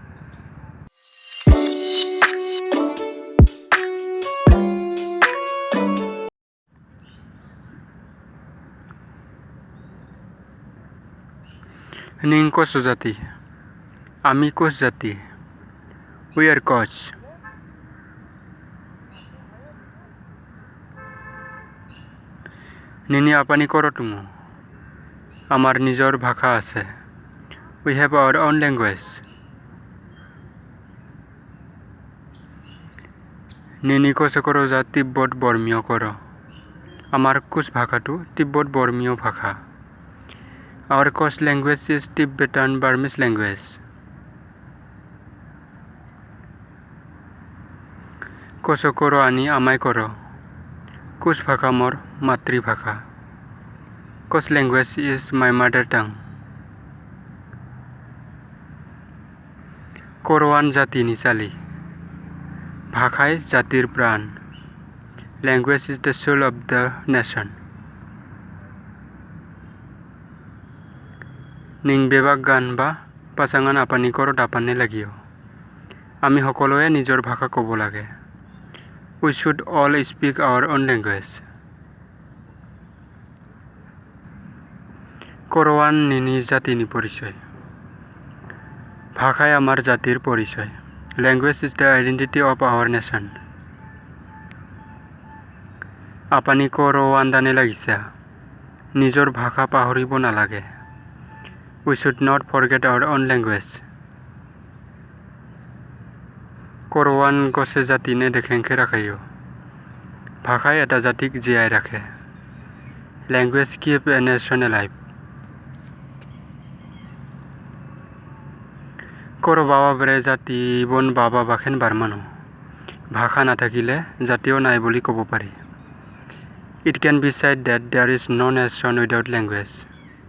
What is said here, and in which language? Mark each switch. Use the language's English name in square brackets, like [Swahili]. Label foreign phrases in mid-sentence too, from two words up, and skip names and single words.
[Koch] নিং কোচ জাতি, [Assamese] আমি কোচ জাতি, [English] we are Koch. [Koch] নিনি আপনি করতুমু, [Assamese] আমার নিজর ভাষা আছে। [English] we have our own language. [Koch] নিনি কোচ করো যা তিব্বত বর্মীয় কর, [Assamese] আমার কোচ ভাষাটো তিব্বত বর্মীয় ভাষা। [English] Our coach language is Tibetan Burmese language. [Koch] কোচ করো আনি আমায় করো, [Assamese] কোচ ভাষা মোর মাতৃভাষা। [English] Koch language is my mother tongue. [Koch] করোয়ান জাতি নিচালি, [Assamese] ভাষাই জাতির প্রাণ। [English] language is the soul of the nation. [Koch] নিং বেবাক গান বা পাচাঙান আপানি করত আপানে লাগিও। [Assamese] আমি সকলোৱে নিজৰ ভাষা ক'ব লাগে। [English] we should all speak our own language. [Koch] করোয়ান নিনি জাতিনি পরিচয়, [Assamese] ভাষাই আমার জাতির পরিচয়। [English] language is the identity of our nation. [Koch] আপানি করোৱান দানে লাগিছা, [Assamese] নিজৰ ভাষা পাহৰিব নালাগে। [English] we should not forget our own language. [Koch] করোৱান গছে জাতিনে দেখেংখে ৰাখায়ো, [Assamese] ভাষাই এটা জাতিক জীয়াই ৰাখে। [English] language keep a nation alive. [Koch] করো বাবা বেড়ে জাতি বন বাবা বাখেন বারমানো, [Assamese] ভাষা নাথাকিলে জাতিও নাই বুলি ক'ব পাৰি। [English] it can be said that there is no nation without language.